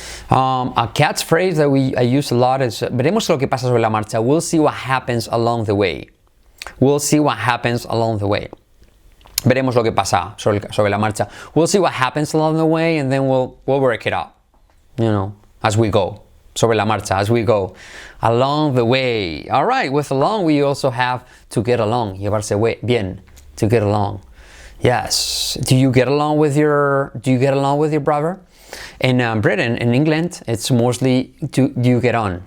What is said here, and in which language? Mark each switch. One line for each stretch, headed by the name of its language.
English: A catchphrase that I use a lot is, veremos lo que pasa sobre la marcha. We'll see what happens along the way. We'll see what happens along the way.
Spanish: Veremos lo que pasa sobre la marcha.
English: We'll see what happens along the way and then we'll work it out, as we go. Sobre la marcha, as we go along the way. All right, with along we also have to get along. Llevarse bien, to get along. Yes. Do you get along with your brother? In Britain, in England, it's mostly do you get on?